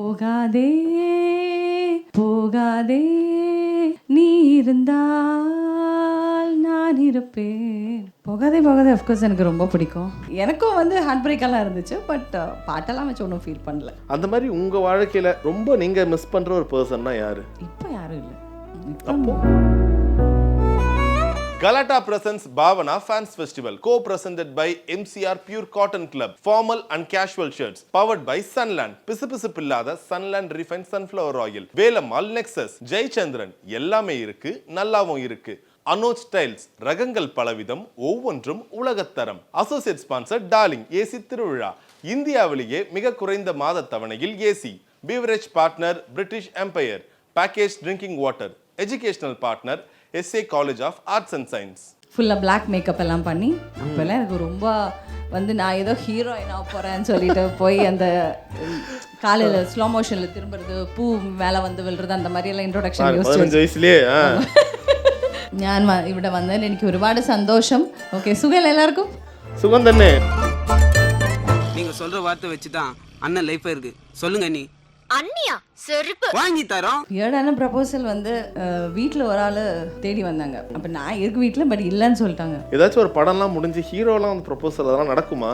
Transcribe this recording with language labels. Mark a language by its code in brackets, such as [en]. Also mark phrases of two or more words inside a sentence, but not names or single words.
[ta] போகாதே போகாதே நீ இருந்தால் நான் இருப்பேன். போகாதே போகாதே [en] of course [ta] எனக்கு ரொம்ப பிடிக்கும். எனக்கும் வந்து [en] heart break-ellam [ta] இருந்துச்சு, பட் பாட்டெல்லாம் வச்சு ஒன்றும் ஃபீல் பண்ணல. அந்த மாதிரி உங்கள் வாழ்க்கையில் ரொம்ப நீங்கள் மிஸ் பண்ணுற ஒரு பர்சன்னா யார்? இப்போ யாரும் இல்லை. [en] அப்போ Galata presents Bhavana Fans Festival, co-presented by MCR Pure Cotton Club, formal and casual shirts, powered by Sunland, பிசுபிசுப்பில்லாத Sunland Refined Sunflower Oil, [ta] வேலம்மாள் Nexus, ஜெயச்சந்திரன், எல்லாமே இருக்கு, நல்லாவும் இருக்கு. அனோஜ் டைல்ஸ், ரகங்கள் பலவிதம், ஒவ்வொன்றும் உலகத்தரம். [en] associate sponsor [ta] டார்லிங் ஏசி திருவிழா, இந்தியாவிலேயே மிக குறைந்த மாத தவணையில் ஏசி. [en] Beverage partner British Empire, package drinking water. Educational partner SA College of Arts and Science. [ta] ஃபுல்லாக [en] black makeup [ta] எல்லாம் பண்ணி அப்போல்லாம் எனக்கு ரொம்ப வந்து நான் ஏதோ ஹீரோயின் ஆக போகிறேன்னு சொல்லிட்டு போய் அந்த காலையில் [en] slow motion-il [ta] திரும்புறது, பூ மேலே வந்து விழுறது, அந்த மாதிரியெல்லாம் இன்ட்ரோடக்ஷன் 15 வயசுலேயே [ml] ഞാൻ ഇവിടെ വന്നതിൽ എനിക്ക് ഒരുപാട് സന്തോഷം. ഓക്കെ, സുഖം എല്ലാവർക്കും? [ta] சுகம் தானே. நீங்க சொல்ற வார்த்தை வச்சு தான் அண்ணன் லைஃப் இருக்கு. சொல்லுங்க நீ அண்ணியா செருப்பு வாங்கி தரோம். ஏடான ப்ரப்போசல் வந்து வீட்டில் ஒரு ஆள் தேடி வந்தாங்க. அப்போ நான் இருக்கு வீட்டில், பட் இல்லைன்னு சொல்லிட்டாங்க. ஏதாச்சும் ஒரு படம்லாம் முடிஞ்சு ஹீரோலாம் வந்து ப்ரப்போசல் அதெல்லாம் நடக்குமா?